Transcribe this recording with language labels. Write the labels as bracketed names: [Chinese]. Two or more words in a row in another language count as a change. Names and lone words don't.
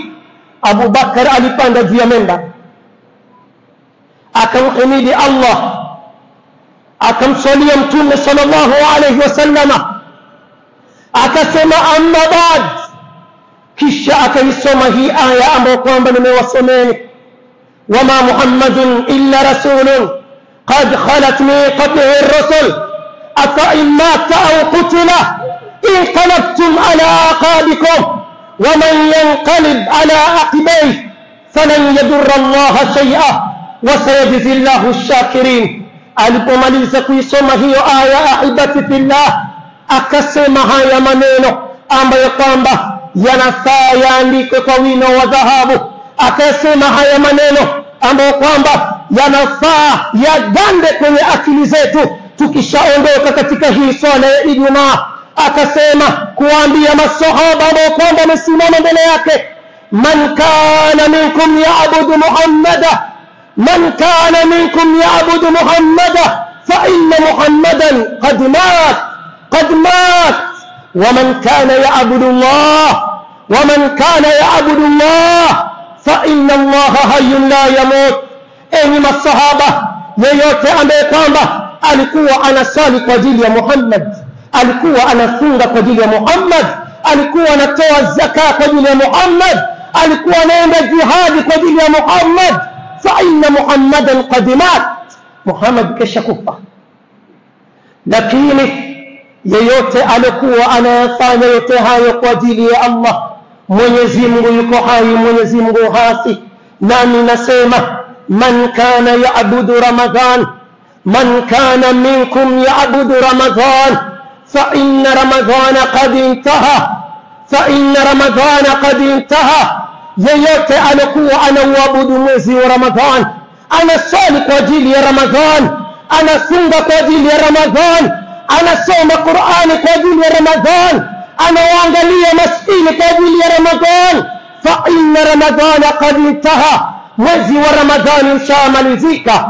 [Swahili] Abu Bakar alipanda juu ya mimbar, akamhimidi Allah, akamswalia mtume [Arabic] صلى الله عليه [Swahili] wasallama, akasema [Arabic] أما بعد, [Swahili] kisha akaisoma hii aya ambayo kwamba nimewasomeni, [Arabic] وما محمد إلا رسول قد خلت من قبله الرسل أفإن مات أو قتل انقلبتم على أعقابكم ومن ينقلب على عقبيه فلن يضر الله شيئا وسيجزي الله الشاكرين. [Swahili] Alipomaliza kuisoma hiyo aya, [Arabic] أحبتي في الله, [Swahili] akasema haya maneno ambayo kwamba yanafaa yaandikwe kwa wino wa dhahabu. Akasema haya maneno ambayo kwamba yanafaa yagande kwenye akili zetu tukishaondoka katika hii swala ya Ijumaa. Akasema kuambia masahaba ambao kwamba wamesimama mbele yake, [Arabic] من كان منكم يعبد محمدا فإن محمدا قد مات ومن كان يعبد الله فإن الله حي لا يموت. [Swahili] Enyi masahaba, yeyote ambaye kwamba alikuwa anasali kwa ajili ya Muhammad, alikuwa anafunga kwa ajili ya Muhammad, alikuwa anatoa zaka kwa ajili ya Muhammad, alikuwa anaenda jihad kwa ajili ya Muhammad, [Arabic] فإن محمدا قد مات, [Swahili] Muhammad kesha kufa. Lakini yeyote alikuwa anayafanya yote hayo kwa ajili ya Allah, Mwenyezi Mungu yuko hai, Mwenyezi Mungu hasi. Nami nasema [Arabic] من كان يعبد رمضان من كان منكم يعبد رمضان فإن رمضان قد انتهى. [Swahili] yeyote alikuwa anauabudu mwezi wa Ramadhan, anasali kwa ajili ya Ramadhan, anafunga kwa ajili ya Ramadhan, anasoma Qur'ani kwa ajili ya Ramadhan, anawaangalia maskini kwa ajili ya Ramadhan, [Arabic] فإن رمضان قد انتهى, [Swahili] mwezi wa Ramadhani ushamalizika.